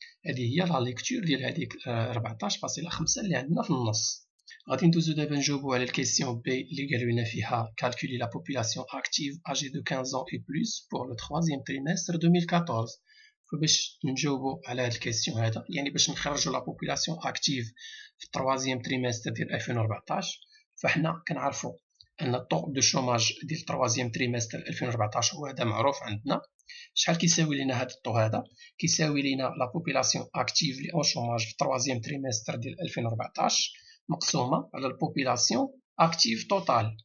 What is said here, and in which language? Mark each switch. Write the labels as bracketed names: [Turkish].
[Arabic] هذه هي لا ليكتور ديال هذيك 14.5 اللي عندنا في النص. غادي ندوزو دابا نجاوبو على الكيسيون بي اللي قالوا لنا فيها [French] calculer la population active âgée de 15 ans et plus pour le troisième trimestre 2014. [Arabic] فباش نجاوبو على هاد الكيسيون هذا يعني باش نخرجو لا بوبولاسيون اكتيف في التروازيام تريمستر ديال 2014 فحنا كنعرفو ان الطو دو شوماج ديال التروازيام تريمستر 2014 هو هذا معروف عندنا. شحال كيساوي لينا هاد الطو هذا؟ كيساوي لينا لا بوبولاسيون اكتيف لي اون شوماج في التروازيام تريمستر ديال 2014 مقسومه على البوبولاسيون اكتيف توتال.